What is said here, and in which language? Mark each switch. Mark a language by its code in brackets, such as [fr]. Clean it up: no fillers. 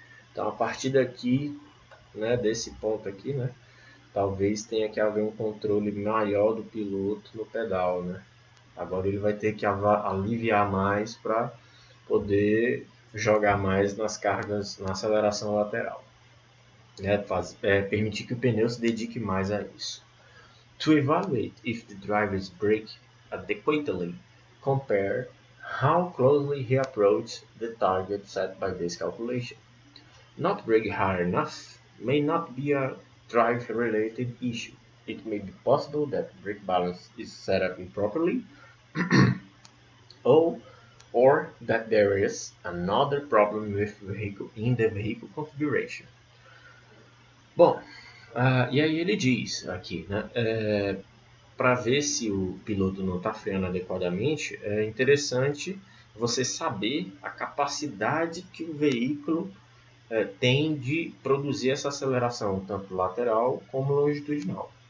[pt] Então a partir daqui, né, desse ponto aqui, né, talvez tenha que haver um controle maior do piloto no pedal, né? Agora ele vai ter que aliviar mais para poder jogar mais nas cargas, na aceleração lateral, né? Permitir que o pneu se dedique mais a isso. [en] To evaluate if the drivers brake adequately, compare how closely he approached the target set by this calculation. Not braking hard enough may not be a drive-related issue. It may be possible that brake balance is set up improperly, or that there is another problem with in the vehicle configuration. [pt] Bom, e aí ele diz aqui, né, para ver se o piloto não está freando adequadamente, é interessante você saber a capacidade que o veículo tem de produzir essa aceleração, tanto lateral como longitudinal.